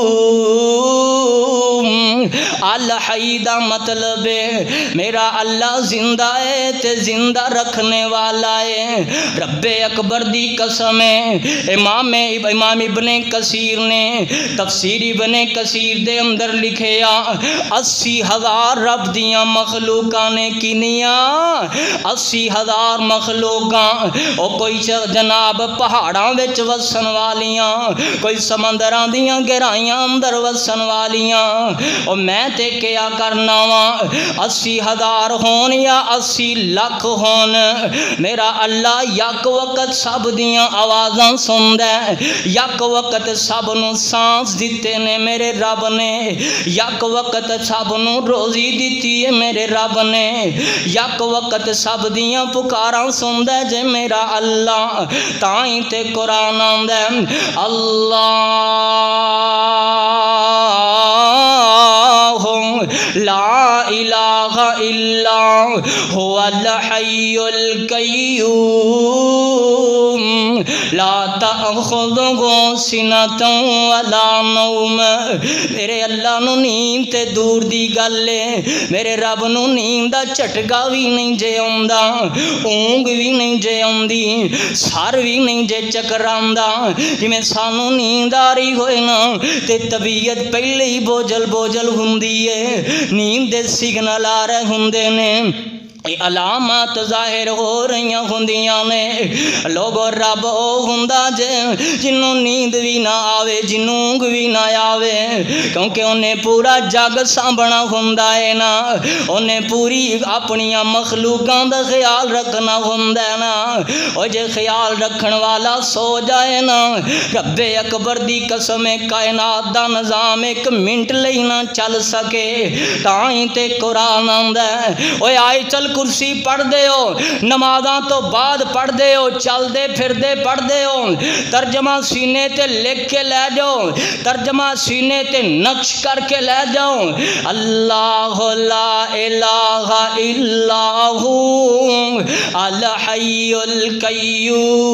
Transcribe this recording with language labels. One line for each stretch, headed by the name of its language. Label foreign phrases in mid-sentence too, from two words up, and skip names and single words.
Punjabi: الحی دا مطلب ہے میرا اللہ زندہ ہے تے زندہ رکھنے والا ہے۔ رب اکبر دی قسم ہے، امام ابن کثیر نے تفسیر ابن کثیر دے اندر لکھیا 80,000 رب دیاں مخلوقاں نے کنیاں، 80,000 مخلوقاں، او کوئی جناب پہاڑاں وچ وسن والیاں، کوئی سمندراں دیاں گہرائیاں اندر وسن والیاں، او میں تے کیا کرنا وا 80,000 ہون یا 80 لاکھ ہون، میرا اللہ یک وقت سب دیاں آوازاں سندا ہے، یک وقت سب نو سانس دیتے نے میرے رب نے، یک وقت سب نو روزی دیتی ہے میرے رب نے، یک وقت سب دیاں پکاراں سندا ہے جے میرا اللہ۔ تائیں تے قرآن آندا ہے
Arabic: اللہ لا الہ الا هو الحی القیوم لا تأخذہ سنۃ ولا نوم۔
Punjabi: میرے اللہ نو نیند تے دور دی گل ہے، میرے رب نو نیند دا چٹکا بھی نہیں جے آندا، اونگ بھی نہیں جے آندی، سر بھی نہیں جے چکراندا، جویں سانو نیند آ رہی ہوئے نا تے طبیعت پہلے ہی بوجھل بوجھل ہوندی ہے، نیند دے سگنل آ رہے ہوندے نے، علامات ظاہر ہو رہی ہوندیاں نے۔ لوگو رب او ہوندا جے جنوں نیند بھی نہ آوے، جنوں اونگ بھی نہ آوے، کیونکہ انہیں پورا جگ سانبھنا ہوندا ہے نا، انہیں پوری اپنی مخلوقاں دا خیال رکھنا ہوندا ہے نا۔ او جے خیال رکھن والا سو جائے نا، رب اکبر دی قسم کائنات دا نظام 1 منٹ لئی نہ چل سکے۔ تائیں تے قرآن آندا ہے اوے آئے چل کرسی پڑھ دے ہو، نمازاں تو بعد پڑھ دے ہو، چل دے پھر دے پڑھ دے ہو، ترجمہ سینے تے لکھ کے لے جاؤ، ترجمہ سینے تے نقش کر کے لے جاؤ۔
Arabic: اللہ لا الہ الا ہو الحی القیوم۔